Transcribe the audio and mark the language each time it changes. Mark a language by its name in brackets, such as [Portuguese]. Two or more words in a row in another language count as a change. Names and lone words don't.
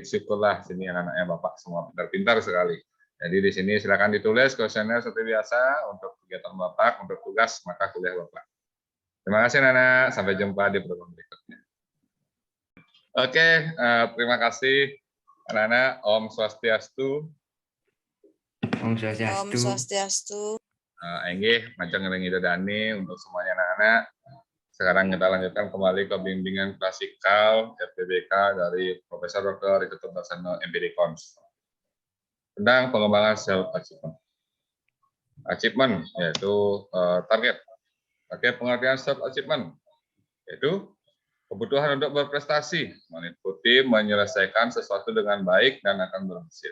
[Indonesian] Syukurlah sini anak-anaknya Bapak semua pintar-pintar sekali. Jadi di sini silakan ditulis kuesioner seperti biasa untuk kegiatan Bapak, untuk tugas mata kuliah Bapak. Terima kasih, anak-anak. Sampai jumpa di pertemuan berikutnya. Oke, terima kasih anak-anak. [Sanskrit] Om Swastiastu. Om Om Swastiastu. Swastiastu. [Indonesian] Enggih, macam ngelengi Dani untuk semuanya anak-anak. Sekarang kita lanjutkan kembali ke bimbingan klasikal FPBK dari Profesor Dr. Ritutu Darsono MPD Cons tentang pengembangan [English] self achievement. [Indonesian] Achievement yaitu target. Oke, pengertian [English] self achievement [Indonesian] yaitu kebutuhan untuk berprestasi, mengikuti, menyelesaikan sesuatu dengan baik dan akan berhasil.